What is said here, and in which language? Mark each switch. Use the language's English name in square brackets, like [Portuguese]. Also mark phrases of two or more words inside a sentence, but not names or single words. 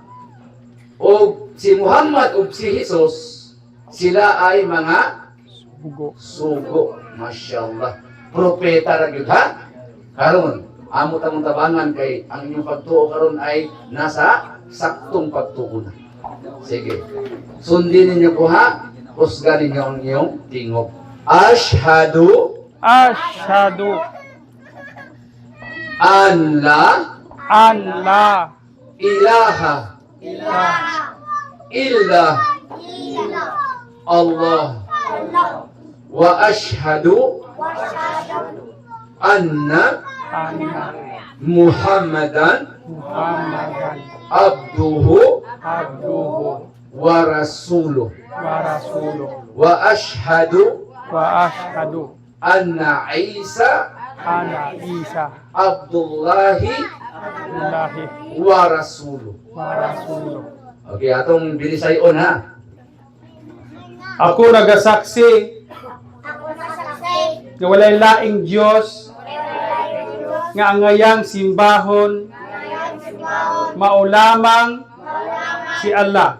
[Filipino] O si Muhammad o si Jesus, sila ay mga sugo. [Cebuano] Masyaallah. Propeta ra gyud ha? Karon, amo tamong tabangan kay ang inyong pagtuo karon ay nasa saktong pagtuo na. Sige. Sundin ninyo ko ha. Husgan ninyo ang inyong tingog. [Arabic] Ashhadu Ashhadu أن لا أن لا إله إلا الله وأشهد أن anna Muhammadan Muhammadan abduhu abduhu ورسوله ورسوله وأشهد وأشهد أن عيسى أن عيسى Abdullahi Abdullahi ورسوله. ورسوله. [Cebuano] Okay, atong bilisayon ha. Ako nagasaksi nga walay laing Dios nga angayang simbahon mao lamang si Allah.